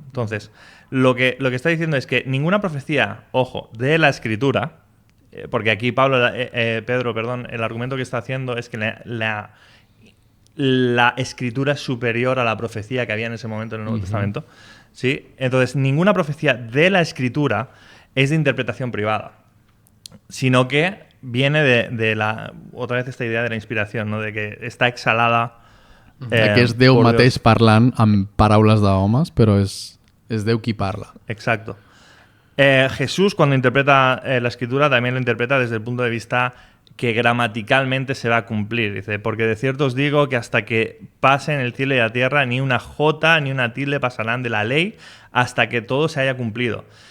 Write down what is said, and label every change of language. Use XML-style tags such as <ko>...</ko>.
<es>Entonces, lo que está diciendo es que ninguna profecía, ojo, de la escritura, porque aquí Pedro, el argumento que está haciendo es que la escritura es superior a la profecía que había en ese momento en el Nuevo Testamento. ¿Sí? Entonces, ninguna profecía de la escritura es de interpretación privada, sino que viene de otra vez esta idea de la inspiración, ¿no? De que está exhalada.</es> <ca>Que és Déu mateix parlant amb paraules d'homes, però és Déu qui parla.</ca> <es>Exacto. Jesús, cuando interpreta la escritura, también lo interpreta desde el punto de vista que gramaticalmente se va a cumplir. Dice: porque de cierto os digo que hasta que pasen el cielo y la tierra, ni una jota ni una tilde pasarán de la ley hasta que todo se haya cumplido.</es>